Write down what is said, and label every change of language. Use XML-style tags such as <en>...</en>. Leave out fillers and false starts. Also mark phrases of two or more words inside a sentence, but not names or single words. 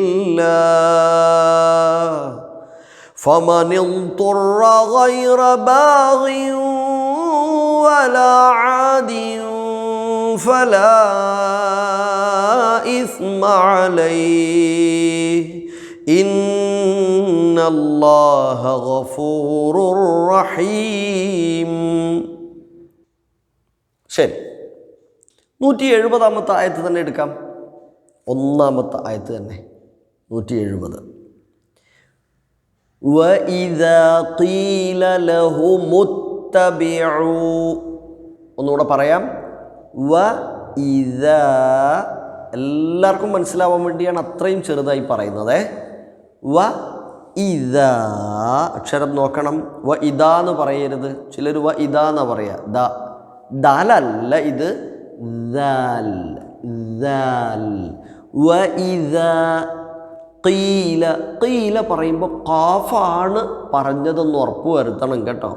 <ar>الله فمن اضطر غير باغ ولا عاد فلا إثم عليه إن الله غفور رحيم.</ar> <ml>ശരി, 170 ആയത്ത് തന്നെ എടുക്കാം. ഒന്നാമത്തെ ആയത്ത് തന്നെ 170.</ml> <ar>وَإِذَا قِيلَ لَهُمُ اتَّبِعُوا,</ar> <ml>ഒന്നുകൂടെ പറയാം. وَإِذَا, എല്ലാവർക്കും മനസ്സിലാവാൻ വേണ്ടിയാണ് അത്രയും ചെറുതായി പറയുന്നത്. ഇതാ, അക്ഷരം നോക്കണം. ഇതാ എന്ന് പറയരുത്. ചിലർ ഇതാ എന്ന് പറയാ. ദാലല്ല ഇത്, ഖീല പറയുമ്പോൾ ഖാഫാണ് പറഞ്ഞതെന്ന് ഉറപ്പ് വരുത്തണം കേട്ടോ.</ml>